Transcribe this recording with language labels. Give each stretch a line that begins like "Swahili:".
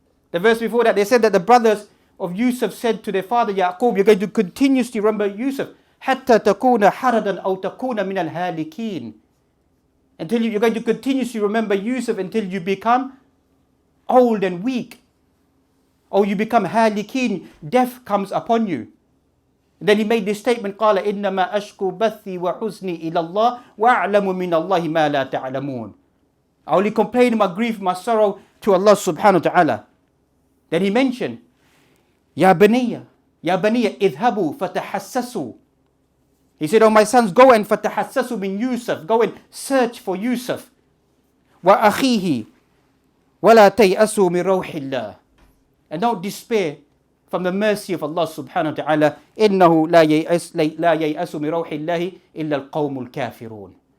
English: The verse before that, they said that the brothers of Yusuf said to their father Yaqub, you're going to continuously remember Yusuf.
Arabic: حَتَّى تَكُونَ حَرَدًا أَوْ تَكُونَ مِنَ الْهَالِكِينَ.
English: Until you're going to continuously remember Yusuf until you become old and weak. Or you become halikin, death comes upon you. And then he made this statement,
Arabic: قَالَ إِنَّمَا أَشْكُو بَثِّي وَحُزْنِي إِلَى اللَّهِ وَأَعْلَمُ مِنَ اللَّهِ مَا لَا تَعْلَمُونَ.
English: I only complain my grief, my sorrow to Allah subhanahu wa ta'ala. Then he mentioned,
Arabic: يَا بَنِيَّ اذْهَبُوا فَتَحَسَّسُوا.
English: He said, oh my sons, go and
Arabic: فَتَحَسَّسُوا min
English: Yusuf. Go and search for Yusuf.
Arabic: وَأَخِيهِ وَلَا تَيْأَسُوا مِنْ رَوْحِ اللَّهِ.
English: And don't despair from the mercy of Allah subhanahu wa ta'ala.
Arabic: إِنَّهُ لَا يَيْأَسُ مِنْ رَوْحِ اللَّهِ إِلَّا الْقَوْمُ الْكَافِرُونَ.